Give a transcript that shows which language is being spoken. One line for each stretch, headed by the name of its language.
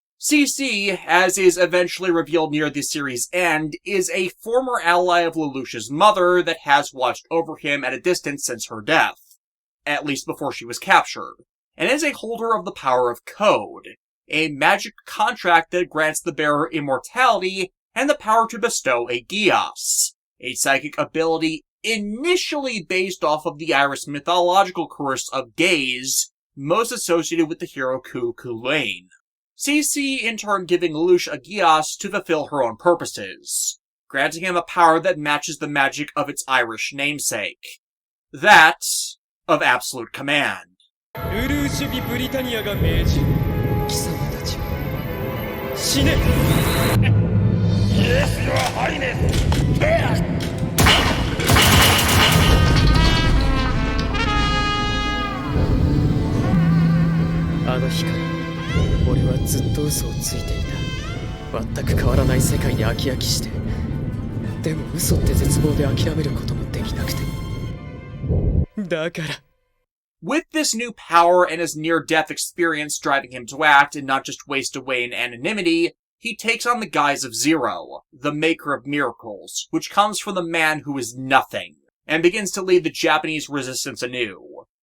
English: CC, as is eventually revealed near the series' end, is a former ally of Lelouch's mother that has watched over him at a distance since her death, at least before she was captured, and is a holder of the power of Code, a magic contract that grants the bearer immortality and the power to bestow a Geass, a psychic ability initially based off of the Irish mythological curse of gaze, most associated with the hero Ku Kulane. CC in turn giving Lelouch a Geass to fulfill her own purposes, granting him a power that matches the magic of its Irish namesake. That of absolute command.
Japanese: ルルーシュビブリタニアが命じる貴様たちは死ね
English: イエスよハイネス
Japanese: あの日から俺はずっと嘘をついていた全く変わらない世界に飽き飽きしてでも嘘って絶望で諦めることもできなくてだから
English: With this new power and his near-death experience driving him to act and not just waste away in anonymity, he takes on the guise of Zero, the maker of miracles, which comes from the man who is nothing, and begins to lead the Japanese resistance anew.